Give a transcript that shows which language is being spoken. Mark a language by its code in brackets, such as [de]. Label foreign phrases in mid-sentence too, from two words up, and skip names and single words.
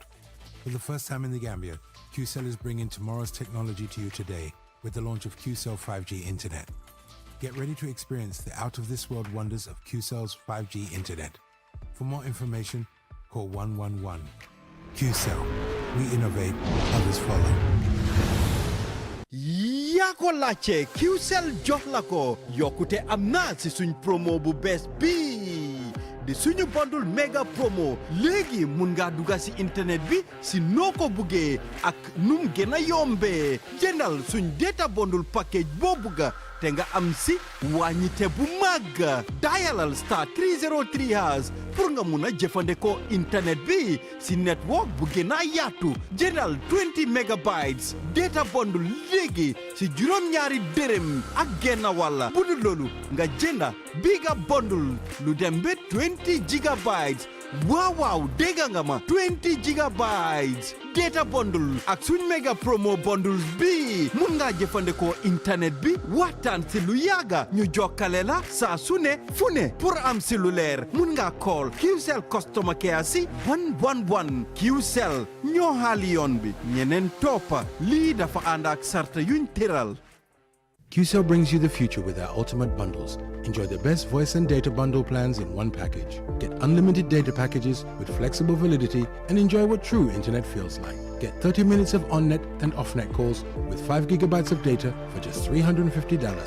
[en] For the first time in the Gambia, QCell is bringing tomorrow's technology to you today with the launch of QCell 5G Internet. Get ready to experience the out-of-this-world wonders of QCell's 5G Internet. For more information, call 111. QCell. We innovate, others follow. [wo] yaa ko laajte QCell jox la ko yokkute am na si suñ promo bu bees bii di suñu [en] bundle mega promo [wo] léegi mun nga dugga si internet bi si noo ko buggee ak num gën a yombee jëndal suñ [en] data bundle package [wo] boo bugga te nga am si wàññite bu màgg dialal [en] star 303 hash [wo] pour nga mun a jëfandikoo internet bi si network bu gën a yaatu jëndal 20 [en] megabytes data bundle [wo] léegi si juróom-ñaari dërëm ak genn wàlla bu dul loolu nga jënda biga bundle lu dem ba 20 gigabytes waaw dégg nga ma 20 [en] gigabytes data bundle [wo] ak suñ [en] mega promo bundles [wo] bi mun nga jëfandikoo internet bi waxtaan si lu yàgga ñu jokkale la saa su ne fu ne pour am si lu leer mun nga [en] call QCell customer care [wo] si 111 QCell ñoo xaali yoon bi ñeneen toppa lii dafa ànd ak sarta yuñ tëral. [en] QCell brings you the future with our ultimate bundles. Enjoy the best voice and data bundle plans in one package. Get unlimited data packages with flexible validity and enjoy what true internet feels like. Get 30 minutes of on-net and off-net calls with 5 gigabytes of data for just $350.